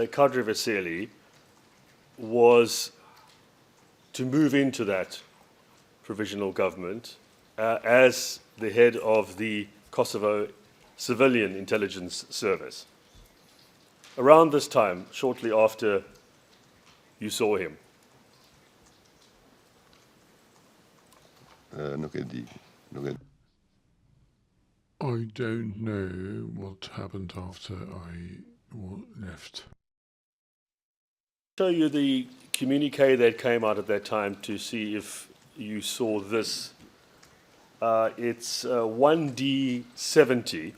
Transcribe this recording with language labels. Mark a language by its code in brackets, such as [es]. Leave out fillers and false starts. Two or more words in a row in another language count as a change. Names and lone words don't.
[en] Kadri Vaseli was to move into that provisional government as the head of the Kosovo Civilian Intelligence Service? Around this time, shortly after you saw him. [sq] Nuk e di. Nuk e [en] I don't know what happened after I left. Show you the communique that came out at that time to see if you saw this. It's 1D70.